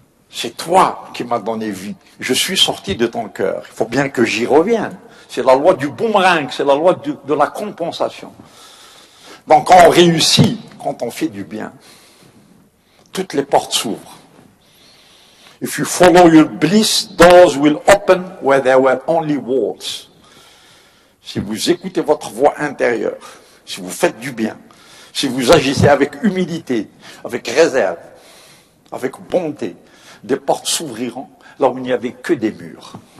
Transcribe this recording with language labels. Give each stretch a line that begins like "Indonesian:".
French: C'est toi qui m'as donné vie. Je suis sorti de ton cœur. Il faut bien que j'y revienne. C'est la loi du boomerang, c'est la loi de la compensation. Donc quand on réussit, quand on fait du bien, toutes les portes s'ouvrent.
English: If you follow your bliss, doors will open where there were only walls.
French: Si vous écoutez votre voix intérieure, si vous faites du bien, si vous agissez avec humilité, avec réserve, avec bonté, des portes s'ouvriront là où il n'y avait que des murs.